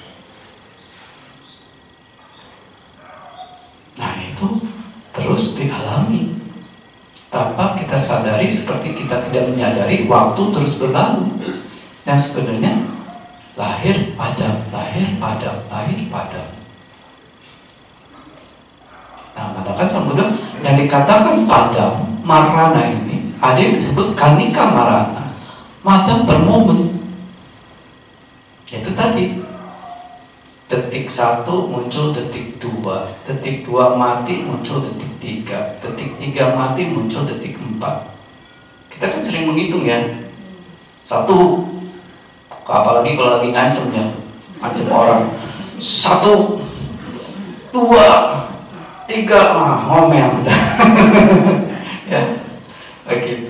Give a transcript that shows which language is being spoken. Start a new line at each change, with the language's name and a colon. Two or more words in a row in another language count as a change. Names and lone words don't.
Indonesian: Nah, itu terus dialami tanpa kita sadari, seperti kita tidak menyadari waktu terus berlalu. Dan sebenarnya lahir padam, lahir padam, lahir padam. Nah, katakan Sang Buddha yang dikatakan padam, marana ini ada yang disebut
Pali: kanika marana,
Indonesian: padam bermomen. Itu tadi detik 1 muncul detik 2, detik 2 mati muncul detik 3, detik 3 mati muncul detik 4. Kita kan sering menghitung ya, 1, apalagi kalau lagi ngancem ya, ngancem orang, 1, 2, 3, ngomel ya, begitu.